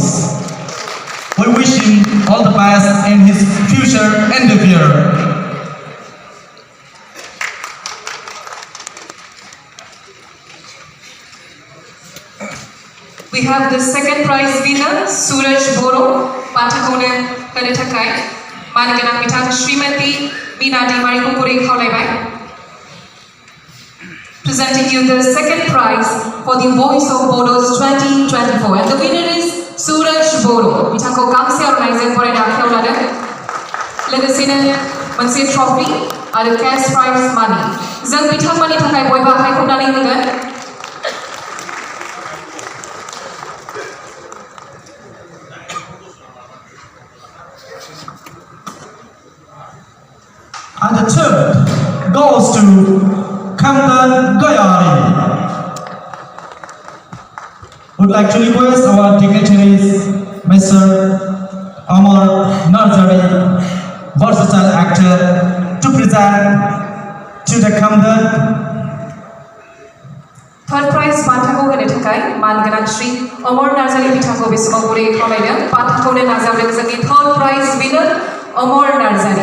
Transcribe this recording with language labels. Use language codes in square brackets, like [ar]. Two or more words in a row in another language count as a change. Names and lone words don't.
[en] We wish him all the best in his future endeavor. We have the second prize winner, Suraj Boro, [brx] बान्थाखौनो होनो थाखाय मानगोनां बिथां श्रीमती मीना दैमारिखौ गुरै खावलायबाय। [en] Presenting you the second prize for the Voice of Bodos 2024, and the winner is Suraj Boro. [brx] बिथांखौ गांसे आर'नाइजों बरायना आखायाव लादों। लोगोसेनो मोनसे ट्रफी आरो [en] cash prize [brx] मानि जों बिथांमोननि थाखाय बयबो आखाइ खबनानै होगोन। [en] And the third goes to Kamdan Gayari. Would like to request our dignitaries, Mr. Amar Narzari, versatile actor, to present to the Kamdan. Third prize [brx] बान्थाखौ होनो थाखाय मानगोनां श्री अमर नार्जारी बिथांखौ बे समाव गुरै खावलायदों। बान्थाखौनो नाजावदों जोंनि [en] third prize winner [brx] अमर नार्जारी।